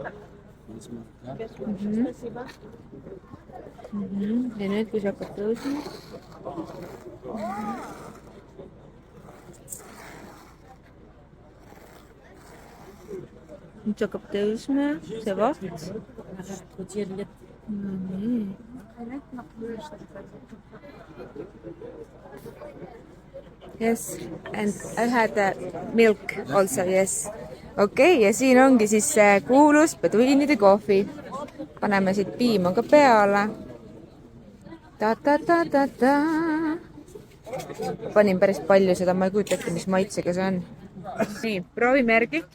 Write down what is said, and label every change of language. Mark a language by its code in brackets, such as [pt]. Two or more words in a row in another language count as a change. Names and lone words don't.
[et] Ja nüüd, kui see hakkab tõusma. Nüüd see hakkab tõusma, see vaht. No nii. [en] Yes, and I had milk also, yes. [et] Okei, ja siin ongi siis kuulus beduiinide kohvi. Paneme siit piima ka peale. Ta-ta-ta-ta-ta. Panin päris palju seda, ma ei kujuta ette, mis maitsega see on. Nii, proovime järgi.